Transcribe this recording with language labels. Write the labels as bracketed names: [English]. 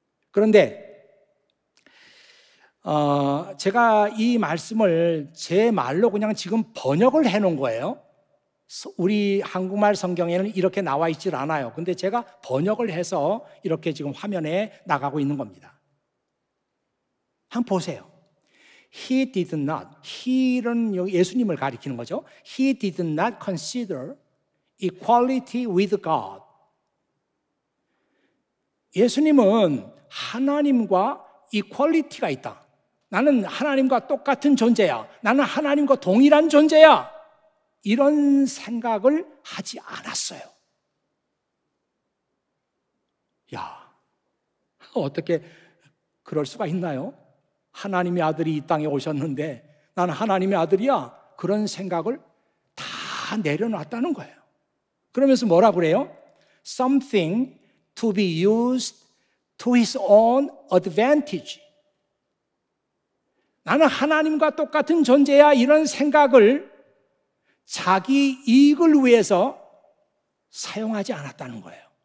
[Korean] 그런데 제가 이 말씀을 제 말로 그냥 지금 번역을 해놓은 거예요. 우리 한국말 성경에는 이렇게 나와 있질 않아요. 근데 제가 번역을 해서 이렇게 지금 화면에 나가고 있는 겁니다. 한번 보세요. [English] He did not, [Korean] he는 예수님을 가리키는 거죠. [English] He did not consider equality with God. [Korean] 예수님은 하나님과 이퀄리티가 있다. 나는 하나님과 똑같은 존재야. 나는 하나님과 동일한 존재야. 이런 생각을 하지 않았어요. 야, 어떻게 그럴 수가 있나요? 하나님의 아들이 이 땅에 오셨는데 나는 하나님의 아들이야. 그런 생각을 다 내려놨다는 거예요. 그러면서 뭐라 그래요? [English] Something to be used to his own advantage. [Korean] 나는 하나님과 똑같은 존재야, 이런 생각을 자기 이익을 위해서 사용하지 않았다는 거예요.